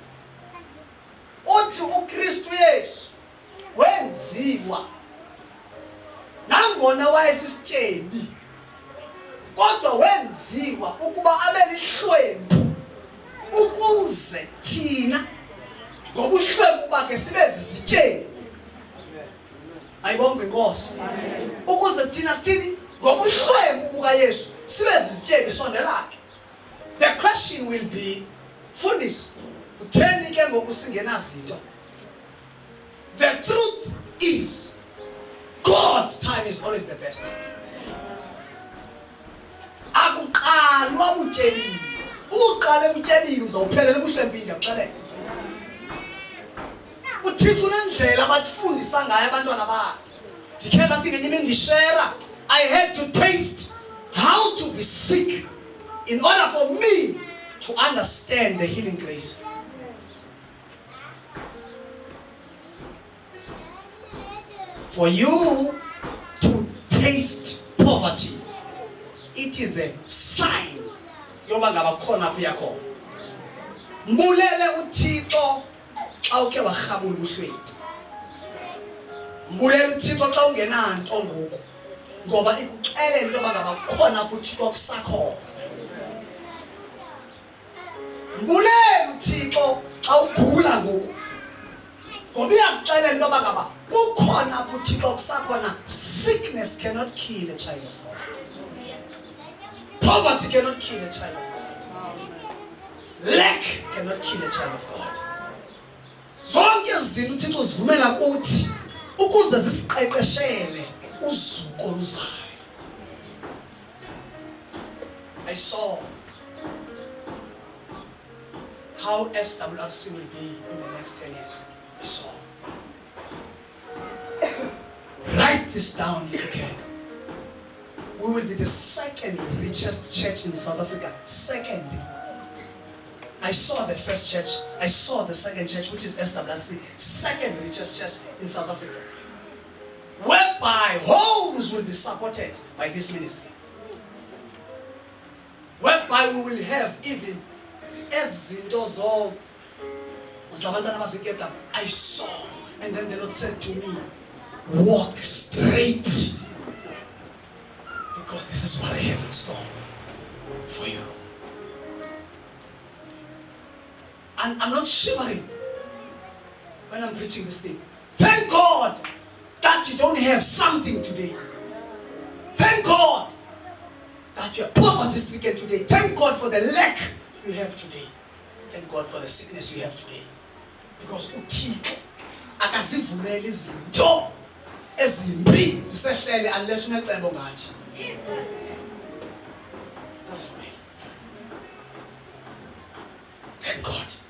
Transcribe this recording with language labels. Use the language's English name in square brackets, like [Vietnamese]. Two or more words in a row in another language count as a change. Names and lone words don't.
[Xhosa] uthi uKristu Yesu wenziwa nangona wayesisityebi kodwa wenziwa ukuba abe lihlwempu ukuze thina ngobuhlwempu bakhe sibe zizityebi. Ayibonge inkosi. Ukuze thina sithini ngobuhlwempu bukaYesu sibe zizityebi sondelakhe. [English] The question will be, [Xhosa] Fundisi, kutheni ke ngoku singenazinto? [English] The truth is God's time is always the best. [Xhosa] Akuqalwa butyebile. Uqale butyebile uzawuphelela ebuhlwempini ndiyakuxelela. uThixo unendlela abathifundisa ngayo abantwana bakhe. Ndikhe bathi ngenye imini ndishera, [English] I had to taste how to be sick in order for me to understand the healing grace. For you to taste poverty, it is a sign [Xhosa] yoba ngaba khona apho yakho. Mbulele uThixo xa uke warhabula ubuhlwempu. Mbulele uThixo xa ungenanto ngoku ngoba ikuxelela into yoba ngaba khona apho uThixo kusakhona. Mbulele uThixo xa ugula ngoku ngoba iyakuxelela into yoba ngaba kukhona apho uThixo kusakhona. [English] Sickness cannot kill a child of God. Poverty cannot kill a child of God. Lack cannot kill a child of God. [Xhosa] Zonke izinto uThixo uzivumela kuthi ukuze zisiqeqeshele uzuko oluzayo. [English] I saw how SWRC will be in the next 10 years. I saw. Write this down if you can. We will be the second richest church in South Africa. Second. I saw the first church. I saw the second church, which is SWRC. Second richest church in South Africa. Whereby homes will be supported by this ministry. Whereby we will have even [Xhosa] ezinto zabantwana baseKepa. [English] I saw, and then the Lord said to me, walk straight, because this is what I have in store for you. And I'm not shivering when I'm preaching this thing. Thank God that you don't have something today. Thank God that you are poverty stricken today. Thank God for the lack you have today. Thank God for the sickness you have today. [Xhosa] Because uThixo akazivumeli izinto ezimbi zisehlele unless unecebo ngathi. Asivumeli. [English] Thank God.